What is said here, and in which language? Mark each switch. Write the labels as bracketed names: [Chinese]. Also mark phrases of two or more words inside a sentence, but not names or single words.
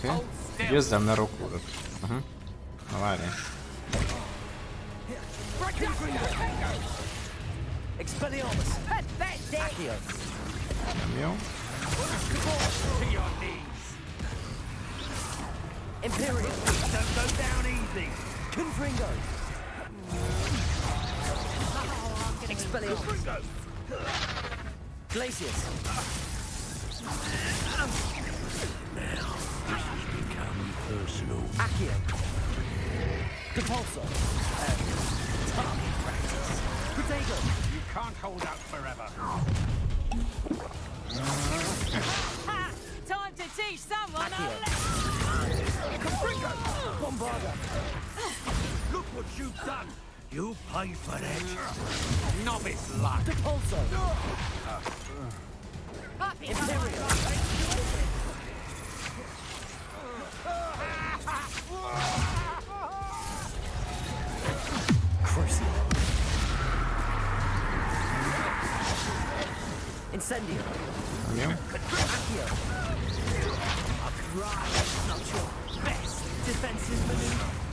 [Hungarian] Oké. [English] hold still? [Hungarian] Győzzem le Rokkurot. Na várjál. [English] Expelliarmus. Pathetic. Accio. [Hungarian] Nem jó. [English] To your knees. Imperial. Don't go down easy. Confringo. Expelliarmus. Glacius. Become personal. Accio. Compulso. Target practice. Protego. You can't hold out forever. Ha! Time to teach someone a Accio. lesson. Look what you've done! You pay for it! Novice luck! Crucible. Incendio. [Hungarian] Jó. [English] Accio. Right, not your best defensive maneuver.